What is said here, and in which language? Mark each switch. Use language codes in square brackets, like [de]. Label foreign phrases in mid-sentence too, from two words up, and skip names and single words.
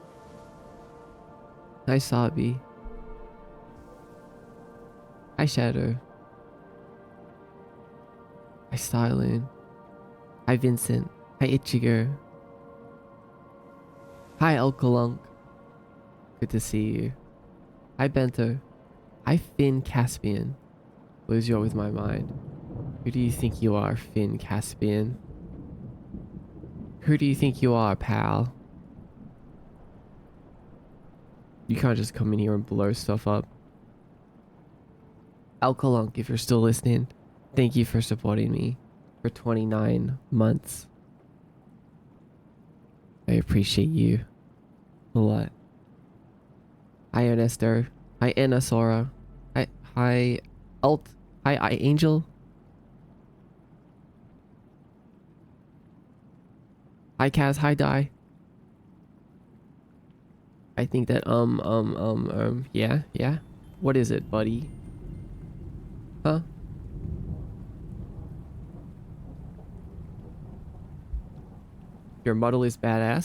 [en] Hi, Sabi. Hi, Shadow. Hi, Styling. Hi, Vincent. Hi, Ichigo. Hi, Alkalunk. Good to see you. Hi, Bento. Hi, Finn Caspian. Lose you with my mind. Who do you think you are, Finn Caspian? Who do you think you are, pal? You can't just come in here and blow stuff up. Alkalunk, if you're still listening, thank you for supporting me for 29 months. I appreciate you a lot. Hi, Ernesto. Hi, Anasora. Hi, Alt. Hi, Angel. Hi, Kaz. Hi, Die. I think that, yeah. What is it, buddy? Huh? Your model is badass?